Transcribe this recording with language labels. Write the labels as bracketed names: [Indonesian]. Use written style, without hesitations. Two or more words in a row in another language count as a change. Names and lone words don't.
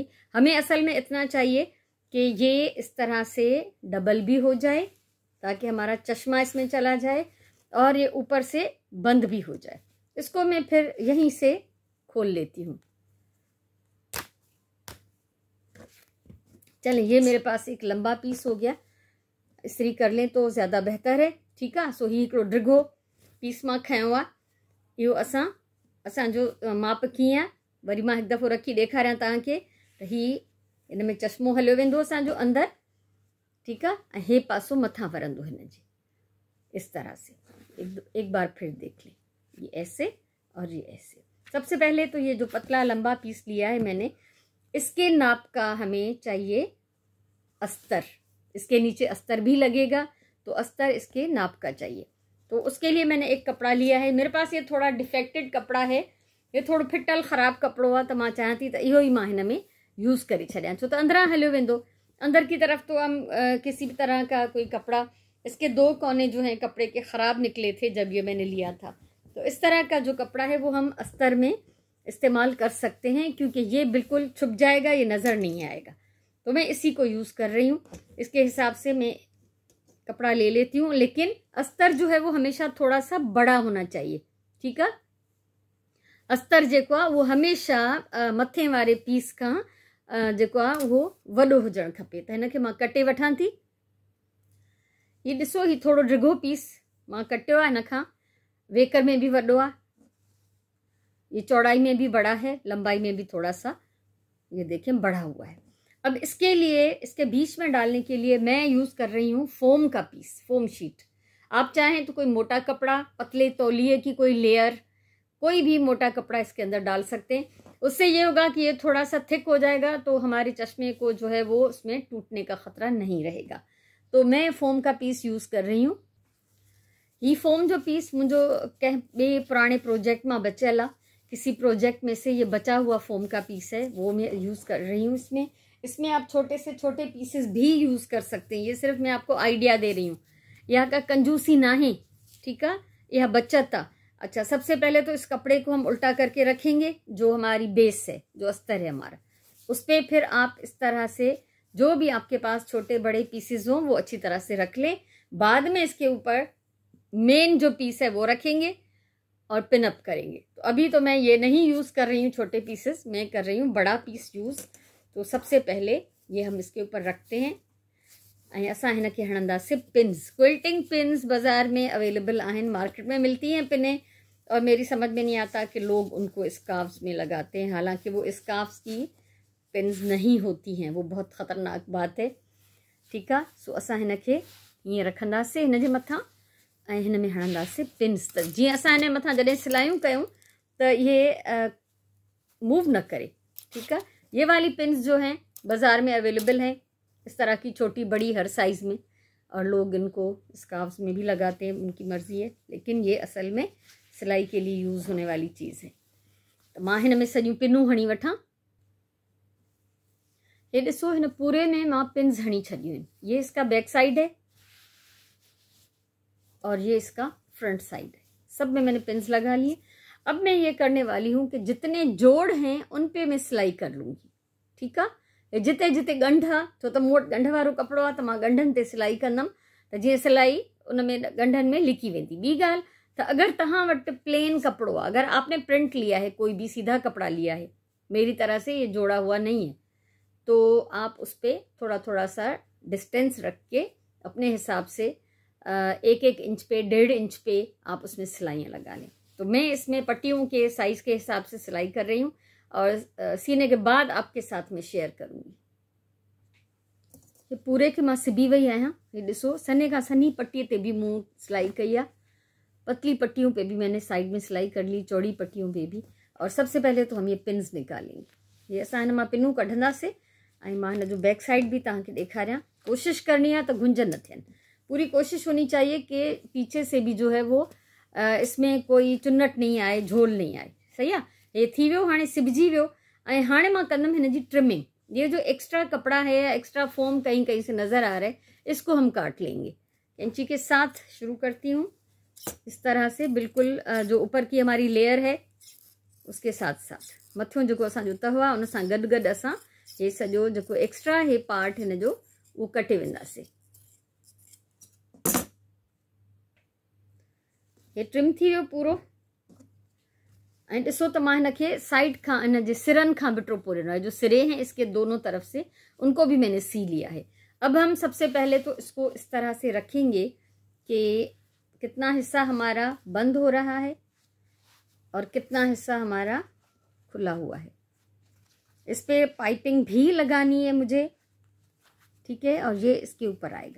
[Hindi] हमें असल में इतना चाहिए कि ये इस तरह से डबल भी हो जाए ताकि हमारा चश्मा इसमें चला जाए, और ये ऊपर से बंद भी हो जाए। इसको मैं फिर यहीं से खोल लेती हूँ। चलिए, ये मेरे पास एक लंबा पीस हो गया, इस्त्री कर लें तो ज़्यादा बेहतर है। [Sindhi] ठीकु आहे। सो ही हिकिड़ो डिघो पीस मां खयो आहे। इहो असांजो माप कीअं आहे, वरी मां हिकु दफ़ो रखी ॾेखारियां तव्हांखे त ही हिन में चश्मो हलियो वेंदो असांजो अंदरि। ठीकु आहे। ऐं हे पासो मथां वरंदो हिन जे, [Hindi] इस तरह से। एक बार फिर देख लें, ये ऐसे और ये ऐसे। सबसे पहले तो ये जो पतला लंबा पीस लिया है मैंने, इसके नाप का हमें चाहिए अस्तर। इसके नीचे अस्तर भी लगेगा, तो अस्तर इसके नाप का चाहिए। तो उसके लिए मैंने एक कपड़ा लिया है। मेरे पास ये थोड़ा डिफेक्टेड कपड़ा है, [Sindhi] ये थोड़ो फिटल ख़राब कपिड़ो आहे, त मां चाहियां थी त इहो ई मां हिन में यूज़ करे छॾियां, छो त अंदरां हलियो वेंदो। [Hindi] अंदर की तरफ तो हम किसी भी तरह का कोई कपड़ा, इसके दो कोने जो हैं कपड़े के ख़राब निकले थे जब ये मैंने लिया था। तो इस तरह का जो कपड़ा है वो हम अस्तर में इस्तेमाल कर सकते हैं, क्योंकि ये बिल्कुल छुप जाएगा, ये नज़र नहीं आएगा। तो मैं इसी को यूज़ कर रही हूँ। इसके हिसाब से मैं कपड़ा ले लेती हूँ, लेकिन अस्तर जो है वो हमेशा थोड़ा सा बड़ा होना चाहिए। [Sindhi] ठीकु आहे। अस्तर जेको आहे वो हमेशा मथे वारे पीस खां जेको आहे उहो वॾो हुजणु खपे। त हिन खे मां कटे वठां थी। ये ॾिसो, ही थोड़ो डिघो पीस मां कटियो आहे। हिन खां वेकर में भी वॾो आहे, [Hindi] ये चौड़ाई में भी बड़ा है, लंबाई में भी थोड़ा सा ये देखें बढ़ा हुआ है। अब इसके लिए, इसके बीच में डालने के लिए मैं यूज़ कर रही हूँ फोम का पीस, [English] foam sheet. [Hindi] आप चाहें तो कोई मोटा कपड़ा, पतले तौलिए की कोई लेयर, कोई भी मोटा कपड़ा इसके अंदर डाल सकते हैं। उससे ये होगा कि ये थोड़ा सा थिक हो जाएगा, तो हमारे चश्मे को जो है वो उसमें टूटने का ख़तरा नहीं रहेगा। तो मैं फोम का पीस यूज़ कर रही हूँ। [Sindhi] ये फोम जो पीस मुझो कंहिं ॿिए पुराने प्रोजेक्ट में बचियल आहे, [Hindi] किसी प्रोजेक्ट में से ये बचा हुआ फोम का पीस है, वो मैं यूज़ कर रही हूँ इसमें आप छोटे से छोटे पीसेस भी यूज़ कर सकते हैं। ये सिर्फ मैं आपको आइडिया दे रही हूँ, यहाँ का कंजूसी ना है। ठीक है। यह बचत था। अच्छा, सबसे पहले तो इस कपड़े को हम उल्टा करके रखेंगे, जो हमारी बेस है, जो अस्तर है हमारा, उस पर फिर आप इस तरह से जो भी आपके पास छोटे बड़े पीसेस हों वो अच्छी तरह से रख लें। बाद में इसके ऊपर मेन जो पीस है वो रखेंगे और पिन अप करेंगे। तो अभी तो मैं ये नहीं यूज़ कर रही हूँ छोटे पीसेस, मैं कर रही हूँ बड़ा पीस यूज़। तो सबसे पहले ये हम इसके ऊपर रखते हैं, [Sindhi] ऐं असां हिन खे हणंदासीं पिन्स। क्विल्टिंग पिन्स बाज़ार में अवेलेबल आहिनि, [Hindi] मार्केट में मिलती हैं पिनें, और मेरी समझ में नहीं आता कि लोग उनको स्कार्फ्स में लगाते हैं, हालांकि वो स्कार्फ्स की पिन्स नहीं होती हैं, वो बहुत ख़तरनाक बात है। [Sindhi] ठीकु आहे। सो असां हिन खे हीअं रखंदासीं हिन जे मथां, ऐं हिन में हणंदासीं पिन्स। त जीअं असां हिन मथां जॾहिं सिलायूं कयूं त ये मूव न करे। ठीकु आहे। [Hindi] ये वाली पिन्स जो हैं बाज़ार में अवेलेबल हैं, इस तरह की छोटी बड़ी हर साइज़ में, और लोग इनको स्कार्फ्स में भी लगाते हैं, उनकी मर्ज़ी है, लेकिन ये असल में सिलाई के लिए यूज़ होने वाली चीज़ है। [Sindhi] तो मां हिन में सॼियूं पिनूं हणी वठां। ये ॾिसो, हिन पूरे में मां पिन्स हणी छॾियूं आहिनि। [Hindi] ये इसका [English] back side [Hindi] है और ये इसका [English] front side [Hindi] है, सब में मैंने पिन्स लगा लिए। अब मैं ये करने वाली हूँ कि जितने जोड़ हैं उन पे मैं सिलाई कर लूँगी। ठीक है। [Sindhi] जिते जिते ॻंढ आहे, छो त मूं वटि ॻंढ वारो कपिड़ो आहे त मां ॻंढनि ते सिलाई कंदमि त जीअं सिलाई उन में ॻंढनि में लिकी वेंदी। ॿी ॻाल्हि त अगर तहां वटि प्लेन कपड़ो है, [Hindi] अगर आपने प्रिंट लिया है, कोई भी सीधा कपड़ा लिया है, मेरी तरह से ये जोड़ा हुआ नहीं है, तो आप उस पर थोड़ा थोड़ा सा डिस्टेंस रख के अपने हिसाब से 1-1 इंच पे 1.5 इंच पे आप उसमें सिलाइयाँ लगा लें। तो मैं इसमें पट्टियों के साइज के हिसाब से सिलाई कर रही हूँ और सीने के बाद आपके साथ में शेयर करूँगी। [Sindhi] ये पूरे के मां सिबी वही आहियां। ये ॾिसो सने का सनी पट्टी ते भी मूं सिलाई कई है, [Hindi] पतली पट्टियों पे भी मैंने साइड में सिलाई कर ली, चौड़ी पट्टियों पे भी। और सबसे पहले तो हम ये पिन्स निकालेंगे। [Sindhi] ये असां हिन मां पिनूं कढंदासीं ऐं मां हिन जो [English] back side [Sindhi] भी तव्हांखे ॾेखारियां। [Hindi] कोशिश करनी है तो [Sindhi] गुंज न थियनि, [Hindi] पूरी कोशिश होनी चाहिए कि पीछे से भी जो है वो इसमें कोई चुन्नट नहीं आए, झोल नहीं आए। [Sindhi] सही है, ये थी वियो, हाणे सिबजी वियो। ऐं हाणे मां कंदमि हिन जी ट्रिमिंग। [Hindi] ये जो एक्स्ट्रा कपड़ा है या एक्स्ट्रा फोम कहीं कहीं से नजर आ रहा है, इसको हम काट लेंगे। कैंची के साथ शुरू करती हूँ इस तरह से, बिल्कुल जो ऊपर की हमारी लेयर है उसके साथ साथ [Sindhi] मथियों जो असांजो तहो आहे उन सां गॾु गॾु असां ये सॼो जो एक्स्ट्रा हे पार्ट हिन जो वो कटे वेंदासीं। ये ट्रिम थी वियो पूरो। ऐं ॾिसो त मां हिन खे साइड खां इन जे सिरनि खां बि टोपो ॾिनो है। [Hindi] जो सिरे हैं इसके दोनों तरफ से उनको भी मैंने सी लिया है। अब हम सबसे पहले तो इसको इस तरह से रखेंगे कि कितना हिस्सा हमारा बंद हो रहा है और कितना हिस्सा हमारा खुला हुआ है। इस पे पाइपिंग भी लगानी है मुझे, ठीक है, और ये इसके ऊपर आएगा।